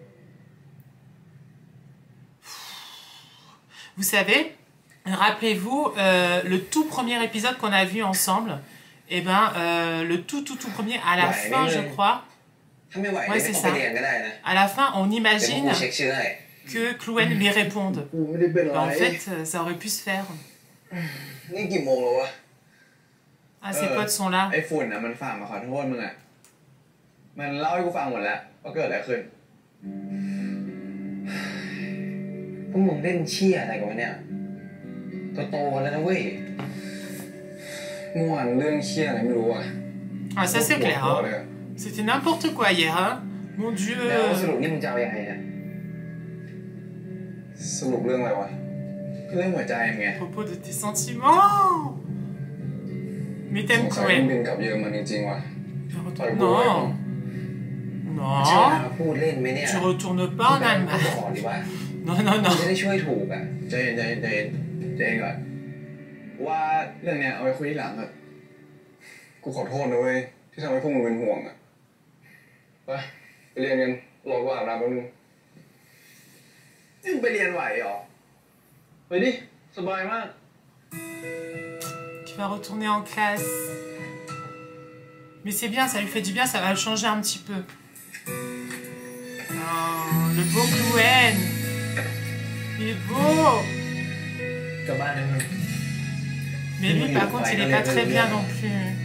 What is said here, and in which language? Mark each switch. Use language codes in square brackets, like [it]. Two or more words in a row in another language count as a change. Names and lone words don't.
[fr] Vous savez, rappelez-vous, le tout premier épisode qu'on a vu ensemble, et ben le tout premier, à la fin je crois, ouais c'est ça, à la fin on imagine que Chloé lui réponde. En fait, ça aurait pu se faire. Ah, ses potes sont là. [th] ไอ้ฝุ่นน่ะมันฝากมาขอโทษมึงอ่ะมันเล่าให้กูฟังหมดแล้วว่าเกิดอะไรขึ้นพวกมึงเล่นเชี่ยอะไรกันวะเนี่ยโตแล้วนะเว้ยเมื่อวานเรื่องเชี่ยอะไรไม่รู้อ่ะ [fr] Ah, ça c'est clair. Hein. C'était n'importe quoi hier. Hein. Mon Dieu. [th] แล้วสรุปนี่มึงจะเอายังไงเนี่ยสรุปเรื่องอะไรวะเรื่องหัวใจมึงไง [fr] À propos de tes sentiments. Mais t'aimes Chloé. Non. Non. Tu retournes pas en Allemagne. Non. [th] จะได้ช่วยถูกอ่ะใจเย็นก่อนว่าเรื่องเนี้ยเอาไปคุยทีหลังเถอะกูขอโทษนะเว้ยที่ทำให้พวกมึงเป็นห่วงอ่ะไปเรียนกันรอกูอาบน้ำแป๊บนึงมึงไปเรียนไหวเหรอไปดิสบายมาก [fr] Tu vas retourner en classe. Mais c'est bien, ça lui fait du bien, ça va le changer un petit peu. Oh, le beau Chloé. Il est beau. Mais lui, par contre, il n'est pas très bien non plus.